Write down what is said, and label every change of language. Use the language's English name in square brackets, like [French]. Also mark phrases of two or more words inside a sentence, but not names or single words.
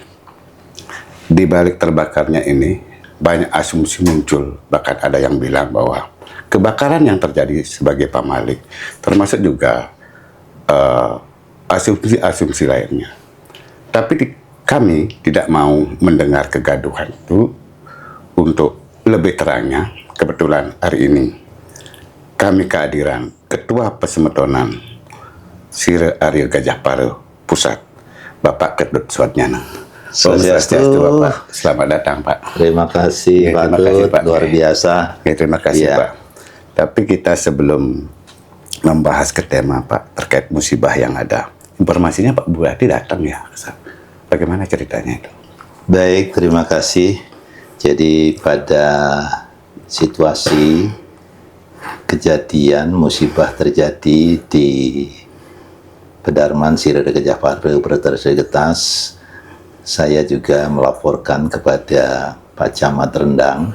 [Indonesian] Di balik terbakarnya ini, banyak asumsi muncul, bahkan ada yang bilang bahwa kebakaran yang terjadi sebagai pamalik, termasuk juga asumsi-asumsi lainnya. Tapi kami tidak mau mendengar kegaduhan itu. Untuk lebih terangnya, kebetulan hari ini kami kehadiran Ketua Pesemetonan Sire Arya Gajah Pare Pusat, Bapak Ketut Suatnyana. Swastiastu, Bapak. Selamat datang, Pak. Terima kasih, Ya, Pak terima kasih, Tut. Pak. Luar biasa. Ya, terima kasih, Ya. Pak. Tapi kita sebelum membahas ke tema, Pak, terkait musibah yang ada, informasinya Pak Bupati datang ya. Bagaimana ceritanya itu? Baik, terima kasih. Jadi pada situasi kejadian musibah terjadi di Pedarman Sire Gajah Pare Bertersegetas, saya juga melaporkan kepada Pak Camat Rendang.